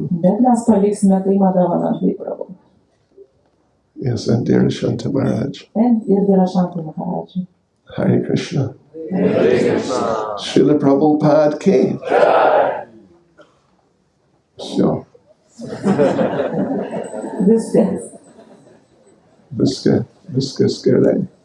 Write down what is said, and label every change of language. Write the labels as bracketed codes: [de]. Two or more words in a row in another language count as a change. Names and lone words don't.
[lt] Bet mes paliksime tai Madhavanandai Prabhu. [en] Yes, and dear Shanta Maharaj. [lt] Ir Dira Shanta Maharaj. Hare Krishna. Hare Krishna. Srila Prabhupada ki. So. Viskas gerai.